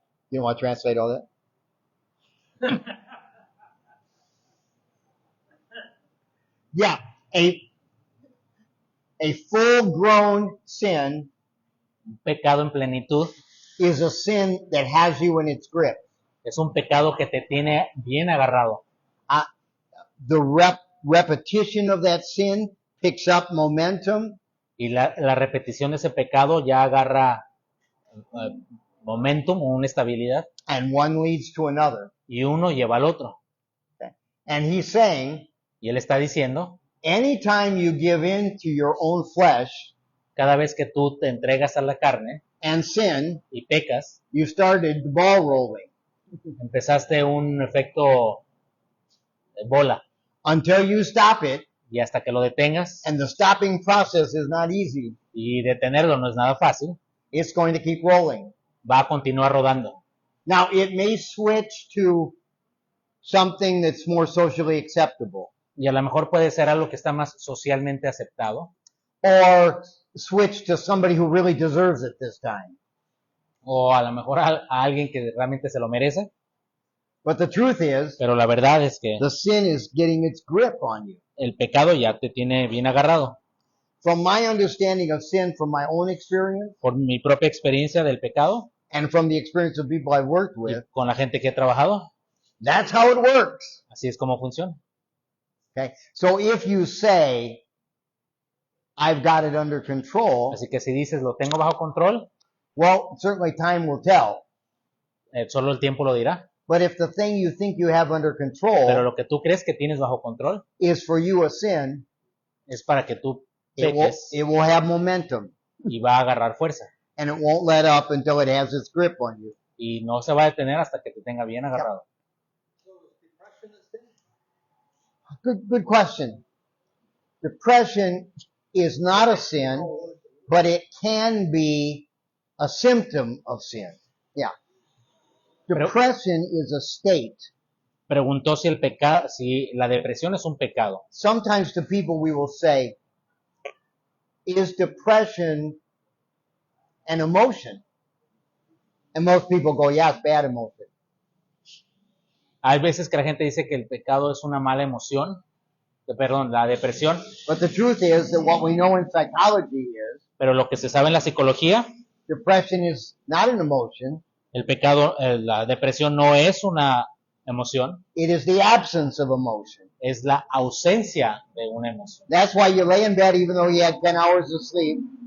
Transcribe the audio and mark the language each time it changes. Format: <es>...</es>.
<en>You want to translate all that? Yeah, a full-grown sin</en> <es>Un pecado en plenitud</es> <en>is a sin that has you in its grip.</en> <es>es un pecado que te tiene bien agarrado.</es> <en>The repetition of that sin picks up momentum,</en> <es>Y la repetición de ese pecado ya agarra momentum o una estabilidad,</es> <en>and one leads to another.</en> <es>y uno lleva al otro.</es> <en>And he's saying,</en> <es>Y él está diciendo,</es> <en>anytime you give in to your own flesh</en> <es>cada vez que tú te entregas a la carne</es> <en>and sin,</en> <es>y pecas,</es> <en>you started the ball rolling.</en> <es>empezaste un efecto de bola,</es> <en>Until you stop it,</en> <es>y hasta que lo detengas,</es> <en>and the stopping process is not easy,</en> <es>y detenerlo no es nada fácil,</es> <en>it's going to keep rolling.</en> <es>va a continuar rodando.</es> <en>Now, it may switch to something that's more socially acceptable,</en> <es>Y a lo mejor puede ser algo que está más socialmente aceptado,</es> <en>or switch to somebody who really deserves it this time.</en> <es>o a lo mejor a alguien que realmente se lo merece,</es> <en>But the truth is,</en> <es>pero la verdad es que</es> <en>the sin is getting its grip on you.</en> <es>el pecado ya te tiene bien agarrado.</es> <en>From my understanding of sin, from my own experience,</en> <es>Por mi propia experiencia del pecado,</es> <en>and from the experience of people I've worked</en> <es>y</es> <en>with,</en> <es>con la gente que he trabajado,</es> <en>that's how it works.</en> <es>así es como funciona.</es> <en>Okay? So if you say, I've got it under control,</en> <es>Así que si dices, lo tengo bajo control,</es> <en>well, certainly time will tell.</en> <es>solo el tiempo lo dirá.</es> <en>But if the thing you think you have under</en> <es>Pero</es> <en>control</en> <es>lo que tú crees que tienes bajo control</es> <en>is for you a sin,</en> <es>es para que tú</es> <en>it</en> <es>peques</es> <en>will have momentum.</en> <es>y va a agarrar fuerza.</es> <en>and it won't let up until it has its grip on you.</en> <es>y no se va a detener hasta que te tenga bien agarrado.</es> <en>So is depression a sin? Good question. Depression is not a sin, but it can be a symptom of sin. Yeah. Depression is a state.</en> <es>Preguntó si la depresión es un pecado.</es> <en>Sometimes to people we will say, is depression an emotion? And most people go, yeah, it's bad emotion.</en> <es>Hay veces que la gente dice que el pecado es una mala emoción, perdón, la depresión,</es> <en>But the truth is that what we know in psychology is</en> <es>pero lo que se sabe en la psicología,</es> <en>depression is not an emotion.</en> <es>el pecado, la depresión no es una emoción,</es> <en>It is the absence of emotion.</en> <es>es la ausencia de una emoción.</es> <en>That's why you lay in bed even though you had 10 hours of sleep</en>